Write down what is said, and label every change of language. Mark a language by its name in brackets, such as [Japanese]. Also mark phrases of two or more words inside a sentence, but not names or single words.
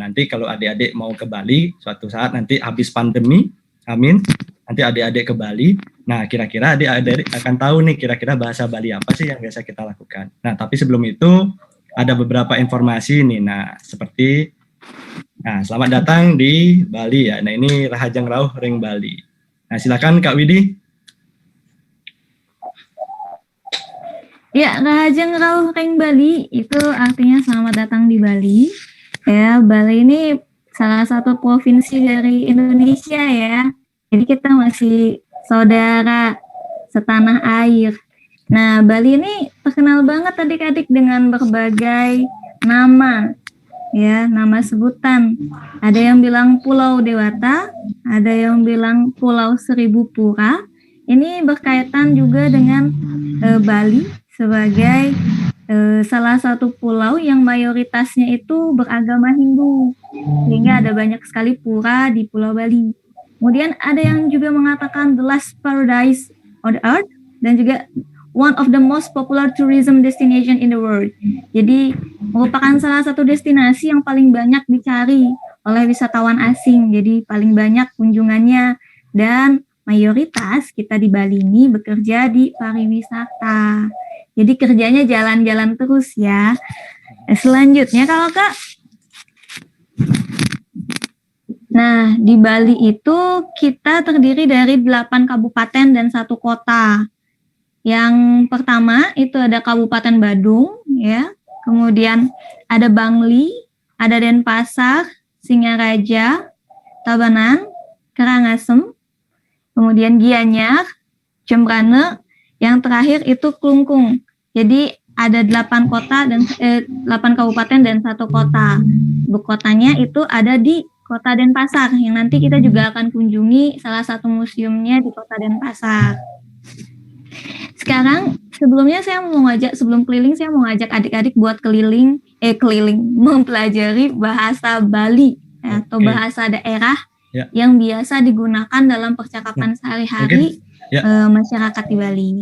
[Indonesian] Nanti kalau adik-adik mau ke Bali, suatu saat nanti habis pandemi, amin, nanti adik-adik ke Bali. Nah, kira-kira adik-adik akan tahu nih kira-kira bahasa Bali apa sih yang biasa kita lakukan. Nah, tapi sebelum itu ada beberapa informasi nih. Selamat datang di Bali ya. Nah, ini [Balinese] Rahajang Rauh Ring Bali. [Indonesian] Nah, silakan Kak Widi. Ya, [Balinese] Rahajang Rauh Ring Bali [Indonesian] itu artinya selamat datang di Bali. Ya, Bali ini salah satu provinsi dari Indonesia ya. Jadi kita masih saudara setanah air. Nah, Bali ini terkenal banget adik-adik dengan berbagai nama. Ya, nama sebutan. Ada yang bilang Pulau Dewata, ada yang bilang Pulau Seribu Pura. Ini berkaitan juga dengan Bali sebagai salah satu pulau yang mayoritasnya itu beragama Hindu. Sehingga ada banyak sekali pura di Pulau Bali. Kemudian ada yang juga mengatakan [English] the last paradise on the earth [Indonesian] dan juga [English] one of the most popular tourism destination in the world. [Indonesian] Jadi merupakan salah satu destinasi yang paling banyak dicari oleh wisatawan asing. Jadi paling banyak kunjungannya dan mayoritas kita di Bali ini bekerja di pariwisata. Jadi kerjanya jalan-jalan terus ya. Selanjutnya kalau Kak. Nah, di Bali itu kita terdiri dari 8 kabupaten dan 1 kota. Yang pertama itu ada Kabupaten Badung ya. Kemudian ada Bangli, ada Denpasar, Singaraja, Tabanan, Karangasem, kemudian Gianyar, Jembrane, yang terakhir itu Klungkung. Jadi ada 8 kota dan 8 kabupaten dan 1 kota. Ibu kotanya itu ada di Kota Denpasar yang nanti kita juga akan kunjungi salah satu museumnya di Kota Denpasar. Sekarang sebelum keliling saya mau ngajak adik-adik buat keliling mempelajari bahasa Bali atau bahasa daerah yang biasa digunakan dalam percakapan sehari-hari masyarakat di Bali ini.